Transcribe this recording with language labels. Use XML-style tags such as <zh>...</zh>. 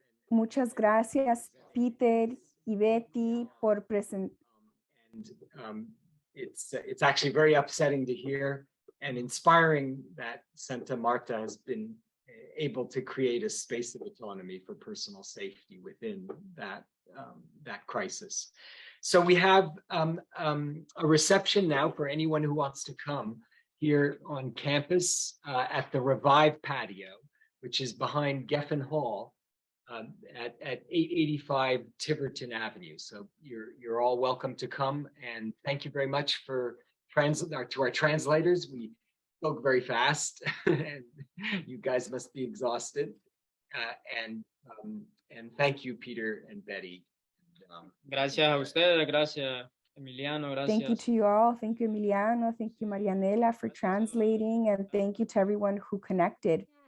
<es>Muchas gracias, Peter y Betty, por presentar.</es> <en>And it's actually very upsetting to hear and inspiring that Santa Marta has been able to create a space of autonomy for personal safety within that crisis. So we have a reception now for anyone who wants to come here on campus at the Revive patio, which is behind Geffen Hall at 885 Tiverton Avenue. So you're all welcome to come, and thank you very much for to our translators. We spoke very fast, and you guys must be exhausted. And thank you, Peter and Betty.</en> <es>Gracias a ustedes, gracias Emiliano, gracias.</es> <en>Thank you to you all. Thank you, Emiliano. Thank you, Marianela, for translating, and thank you to everyone who connected.</en>